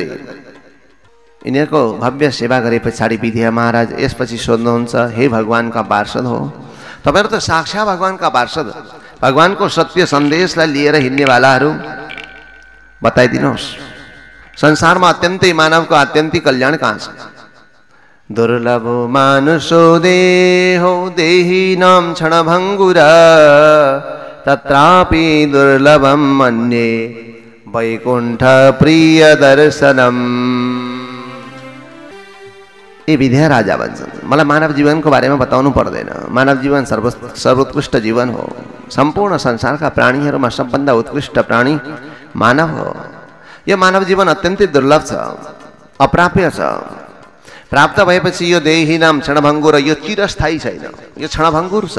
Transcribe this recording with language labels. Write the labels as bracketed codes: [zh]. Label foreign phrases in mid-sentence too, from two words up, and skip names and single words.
[ne] यिनीहरूको भव्य सेवा गरे पछाडि विद्या महाराज यसपछि सोध्नुहुन्छ, हे भगवानका पार्षद हो, तपाईँहरू त साक्षात भगवानका पार्षद, भगवानको सत्य सन्देशलाई लिएर हिँड्नेवालाहरू, बताइदिनुहोस् संसारमा अत्यन्तै मानवको अत्यन्तै कल्याण कहाँ छ? [sa] दुर्लभ मानुषो देहो देहिनां क्षणभङ्गुरा तत्रापि दुर्लभम मन्ये वैकुण्ठ प्रिय दर्शनम। [ne] ये विद्या राजा भन्छन्, मलाई मानव जीवनको बारेमा बताउनु पर्दैन। मानव जीवन सर्वोत्कृष्ट जीवन हो। सम्पूर्ण संसारका प्राणीहरूमा सबभन्दा उत्कृष्ट प्राणी मानव हो। यो मानव जीवन अत्यन्तै दुर्लभ छ, अप्राप्य छ। प्राप्त भएपछि यो देही नाम क्षणभङ्गुर, यो चिरस्थायी छैन, यो क्षणभङ्गुर छ।